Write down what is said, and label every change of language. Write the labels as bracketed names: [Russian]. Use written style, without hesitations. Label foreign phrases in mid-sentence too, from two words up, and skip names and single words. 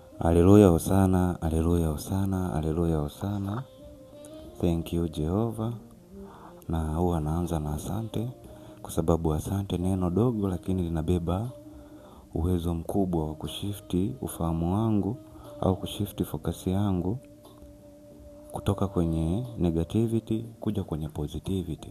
[Swahili] Haleluya hosana, haleluya hosana, haleluya hosana. [English] Thank you Jehova. [Swahili] Na huwa naanza na asante. Kwa sababu asante neno dogo lakini linabeba uwezo mkubwa wa kushifti ufahamu wangu au kushifti focus yangu kutoka kwenye negativity kuja kwenye positivity.